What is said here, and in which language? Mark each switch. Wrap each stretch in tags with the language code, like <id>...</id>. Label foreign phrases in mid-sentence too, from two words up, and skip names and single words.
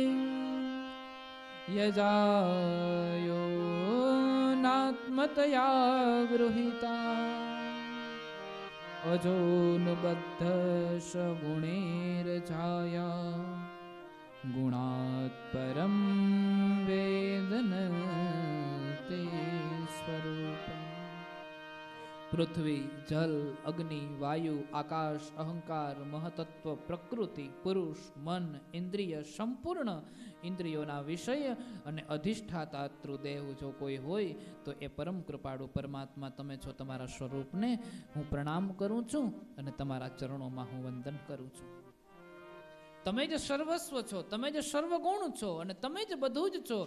<sa>यजायो नात्मतया गृहीता अजोनुबद्ध सगुणैर्जाया गुणात् परं वेदन ते स्वरूपम्।</sa> <gu>પૃથ્વી, જલ, અગ્નિ, વાયુ, આકાશ, અહંકાર, મહતત્વ, પ્રકૃતિ, પુરુષ, મન, ઇંદ્રિય, સંપૂર્ણ ઇંદ્રિયોના વિષય અને અધિષ્ઠાતા ત્રુદેવ જો કોઈ હોય તો એ પરમ કૃપાળુ પરમાત્મા તમે છો। તમારા સ્વરૂપને હું પ્રણામ કરું છું અને તમારા ચરણોમાં હું વંદન કરું છું। તમે જ સર્વસ્વ છો, તમે જ સર્વગુણ છો અને તમે જ બધું જ છો।</gu>